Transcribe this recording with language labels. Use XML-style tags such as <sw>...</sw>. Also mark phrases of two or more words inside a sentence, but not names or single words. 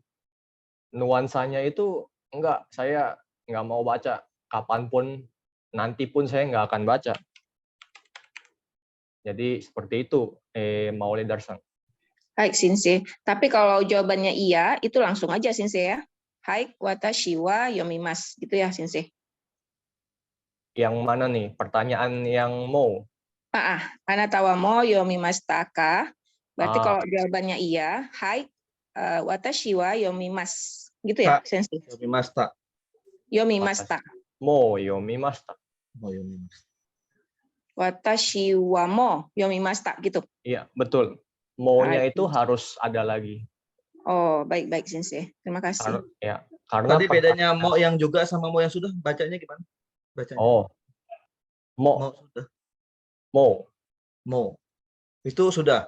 <id>Nuansanya itu enggak, saya nggak mau baca. Kapanpun, nanti pun saya nggak akan baca. Jadi seperti itu, Maulid-san. Baik, Sensei. Tapi kalau jawabannya iya, itu langsung aja, Sensei ya.</id> <ja>Hai, 私は読みます.</ja> <id>Gitu ya, Sensei. Yang mana nih? Pertanyaan yang mau.</id> <ja>あなたはもう読みましたか?</ja> <id>Berarti Ah. kalau jawabannya iya, hai,</id> <ja>私は読みます.</ja> <id>Gitu ya, Sensei?</id> <ja>Yomimashita. Yomimashita. もう読みました. Oh, yomimashita. 私はもう読みました.</ja> <id>Gitu. Iya, betul. Mo-nya itu harus ada lagi. Oh, baik-baik, Sensei. Terima kasih. Karena Tadi bedanya mo yang juga sama mo yang sudah, bacanya gimana? Bacanya. Oh, mo. Mo sudah. Mo. Mo. Itu sudah.</id>